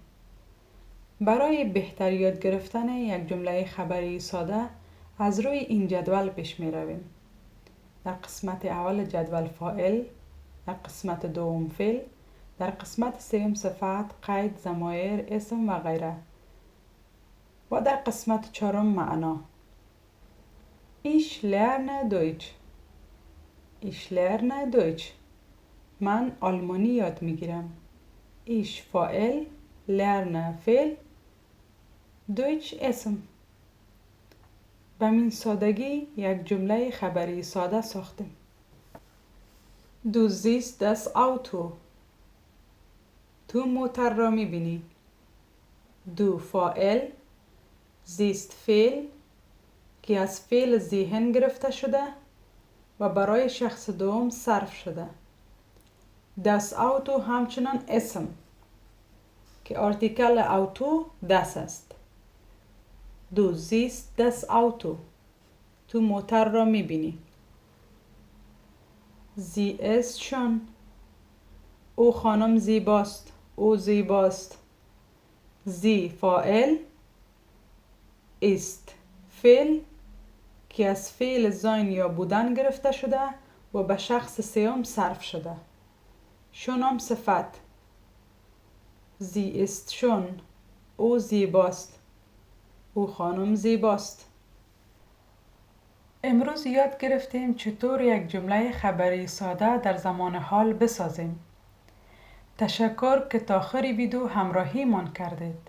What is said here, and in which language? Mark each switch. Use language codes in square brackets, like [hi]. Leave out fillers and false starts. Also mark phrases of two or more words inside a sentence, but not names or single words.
[fa] برای بهتر یاد گرفتن یک جمله خبری ساده از روی این جدول پیش می رویم. در قسمت اول جدول فاعل، در قسمت دوم فعل، در قسمت سوم صفت، قید، ضمایر، اسم و غیره و در قسمت چهارم معنا. [de] Ich lerne Deutsch. Ich lerne Deutsch. [fa] من آلمانی یاد میگیرم. Ich فاعل، lerne فعل، Deutsch اسم. به این سادگی یک جمله خبری ساده ساختیم. [de] Du siehst das Auto. [fa] تو موتر را میبینی. Du فاعل، siehst فعل که از فعل ذهن گرفته شده و برای شخص دوم صرف شده. [de] Das Auto [fa] همچنان اسم که آرتیکل [de] auto das [fa] است. [de] Du siehst das Auto. [fa] تو موتر را میبینی. [de] Sie ist schön. [fa] او خانم زیباست. او زیباست. Sie فاعل، ist فعل که از فعل sein یا بودن گرفته شده و به شخص سوم صرف شده. شون هم صفت. [de] Sie ist schön. [fa] او زیباست. او خانم زیباست. امروز یاد گرفتیم چطور یک جمله خبری ساده در زمان حال بسازیم. تشکر که تا آخر ویدیو همراهی من کردید.